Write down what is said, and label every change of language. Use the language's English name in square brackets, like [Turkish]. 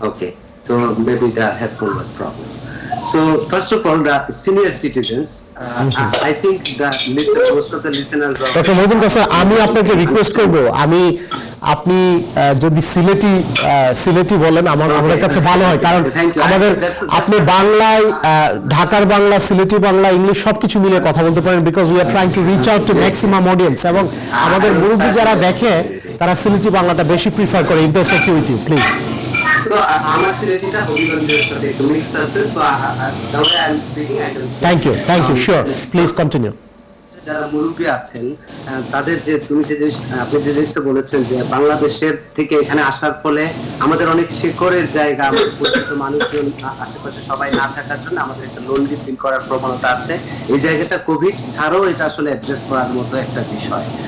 [English] Okay, so maybe the headphone was problem. So first of all, the senior citizens, I think most of the listeners are... [Bangla] doctor Mohiuddin কাউসার, আমি আপনাকে request করব, আপনি যদি সিলেটি বলেন আমার কাছে ভালো হয়, কারণ আমাদের আপনি বাংলায়, ঢাকার বাংলা, সিলেটি বাংলা, ইংলিশ সবকিছু মিলে কথা বলতে পারেন, [English] because we are trying to reach out to maximum audience, [Bangla] এবং আমাদের মুরব্বী যারা দেখে তারা সিলেটি বাংলাটা বেশি প্রিফার করে। [English] If that's okay with you, please. So [Bangla] আমার সিলেটিটা হবিগঞ্জের সাথে একটু মিক্সড আছে, [English] so the way I'm speaking I can say, thank you sure please continue. [Bangla] যারা মুরব্বী আছেন তাদের যে তুমি যে আপনি যে জিনিসটা বলেছেন যে বাংলাদেশের থেকে এখানে আসার ফলে আমাদের অনেক শেকড়ের জায়গা, আমাদের পরিচিত মানুষজন আশেপাশে সবাই না থাকার জন্য আমাদের একটা লোনলি ফিল করার প্রবণতা আছে। এই জায়গাটা কোভিড ছাড়াও এটা আসলে অ্যাড্রেস করার মতো একটা বিষয়।